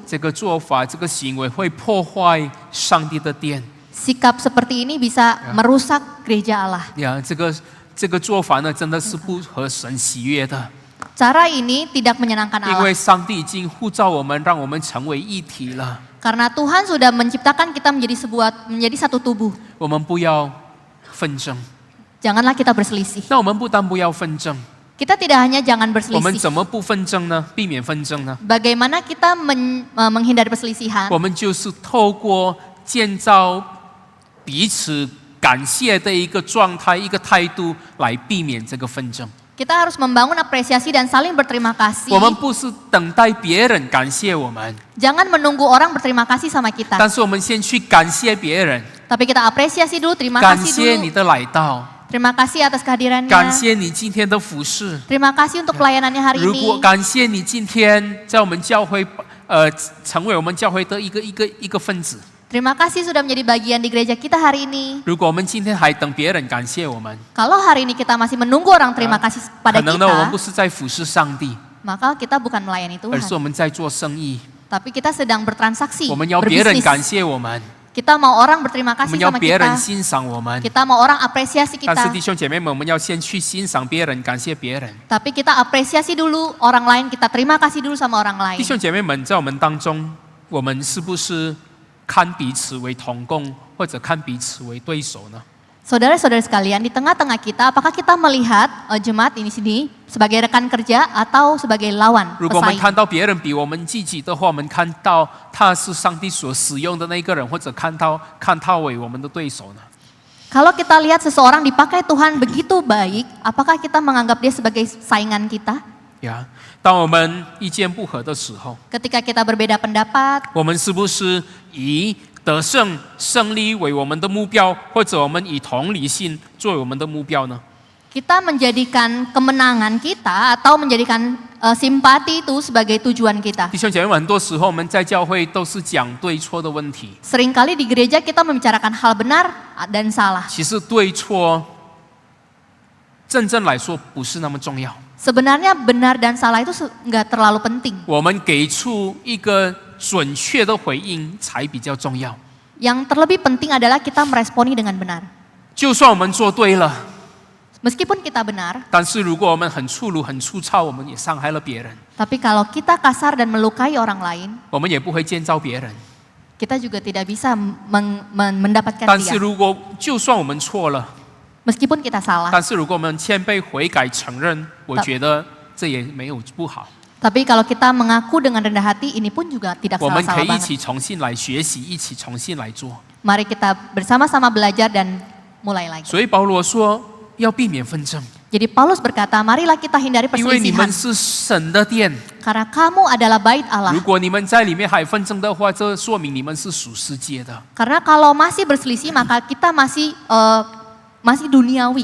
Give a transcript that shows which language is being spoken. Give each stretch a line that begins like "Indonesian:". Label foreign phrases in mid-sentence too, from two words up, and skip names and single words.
Chinese: 这个做法、这个行为会破坏上帝的殿。
Indonesian: sikap seperti ini bisa merusak gereja Allah.
Chinese: 呀，这个做法呢，真的是不合神喜悦的，
Indonesian: Cara ini tidak menyenangkan
Chinese: 因
Indonesian: Allah.
Chinese: 为上帝已经呼召我们，让我们成为一体了。
Indonesian: Karena Tuhan sudah menciptakan kita menjadi satu tubuh.
Chinese: 我们不要纷争。
Indonesian: Janganlah kita berselisih.
Chinese: 那我们不但不要纷争，
Indonesian: Kita tidak hanya jangan
Chinese: 我们
Indonesian: berselisih.
Chinese: 怎么不纷争呢？避免纷争呢？
Indonesian: Bagaimana kita menghindari perselisihan?
Chinese: 我们就是透过建造彼此感谢的一个状态、一个态度，来避免这个纷争。
Indonesian: Kita harus membangun apresiasi dan saling berterima kasih.
Chinese: 我们不是等待别人感谢我们，
Indonesian: Jangan menunggu orang berterima kasih sama kita.
Chinese: 但是我们先去感谢别人，
Indonesian: Tapi kita apresiasi dulu, terima
Chinese: 感
Indonesian: kasih
Chinese: 谢你
Indonesian: dulu.
Chinese: 的来到，
Indonesian: Terima kasih atas kehadirannya.
Chinese: 感谢你今天的服侍。
Indonesian: Terima kasih untuk pelayanannya hari
Chinese: 如果
Indonesian: ini.
Chinese: 感谢你今天在我们教会，成为我们教会的一个分子。
Indonesian: Terima kasih sudah menjadi bagian di gereja kita hari ini.
Chinese: 如果我们今天还等别人感谢我们，
Indonesian: Kalau hari ini kita masih menunggu orang terima kasih
Chinese: 可
Indonesian: pada
Chinese: 能呢，我们不
Indonesian: kita,
Chinese: 是在服侍上帝，
Indonesian: maka kita bukan melayani
Chinese: 而是
Indonesian: Tuhan.
Chinese: 我们在做生意。
Indonesian: Tapi kita sedang bertransaksi,
Chinese: 我们要别人感
Indonesian: berbisnis.
Chinese: 谢我们，
Indonesian: Kita mau orang berterima
Chinese: 我
Indonesian: kasih
Chinese: 们要
Indonesian: sama
Chinese: 别人
Indonesian: kita.
Chinese: 欣赏我们。
Indonesian: Kita mau orang apresiasi
Chinese: 但是
Indonesian: kita.
Chinese: 弟兄姐妹们，我们要先去欣赏别人，感谢别人。
Indonesian: Tapi kita apresiasi dulu orang lain, kita terima kasih dulu sama orang
Chinese: 弟
Indonesian: lain.
Chinese: 兄姐妹们，在我们当中，我们是不是看彼此为同工，或者看彼此为对手呢？
Indonesian: Saudara-saudara sekalian, di tengah-tengah kita, apakah kita melihat jemaat ini sini sebagai rekan kerja atau sebagai lawan
Chinese: 如果我们
Indonesian: pesaing?
Chinese: 看到别人比我们积极的话，我们看到他是上帝所使用的那个人，或者看他为我们的对手呢？
Indonesian: Kalau kita lihat seseorang dipakai Tuhan begitu baik, apakah kita menganggap dia sebagai saingan kita?
Chinese: 呀，当我们意见不合的时候，
Indonesian: Ketika kita berbeda pendapat,
Chinese: 我们是不是以得胜、胜利为我们的目标，或者我们以同理心作为我们的目标呢？
Indonesian: kita menjadikan kemenangan kita atau menjadikan simpati itu sebagai tujuan kita.
Chinese: 弟兄姐妹们，很多时候我们在教会都是讲对错的问题，
Indonesian: Seringkali di gereja kita membicarakan hal benar dan salah.
Chinese: 其实对错真正来说不是那么重要。
Indonesian: Sebenarnya benar dan salah itu nggak terlalu penting.
Chinese: 我们给出一个准确的回应才比较重要。
Indonesian: Yang terlebih penting adalah kita meresponi dengan benar.
Chinese: 就算我们做对了，
Indonesian: Meskipun kita benar,
Chinese: 但是如果我们很粗鲁、很粗糙，我们也伤害了别人，
Indonesian: tapi kalau kita kasar dan melukai orang lain,
Chinese: 我们也不会建造别人。
Indonesian: kita juga tidak bisa mendapatkan
Chinese: 但是
Indonesian: dia.
Chinese: 如果就算我们错了，
Indonesian: Meskipun kita salah,
Chinese: 但是如果我们谦卑悔改承认，我觉得这也没有不好。
Indonesian: tapi kalau kita mengaku dengan rendah hati, ini pun juga tidak
Chinese: 我们可
Indonesian: salah-salah
Chinese: 以一
Indonesian: banget.
Chinese: 起重新来学习，一起重新来做。
Indonesian: Mari kita bersama-sama belajar dan mulai lagi.
Chinese: 所以保罗说要避免纷争，
Indonesian: Jadi Paulus berkata, marilah kita hindari
Chinese: 因为你们
Indonesian: perselisihan.
Chinese: 是神的殿。
Indonesian: Karena kamu adalah bait Allah.
Chinese: 如果你们在里面还纷争的话，这说明你们是属世界的。
Indonesian: Karena kalau masih berselisih, maka kita masih duniawi.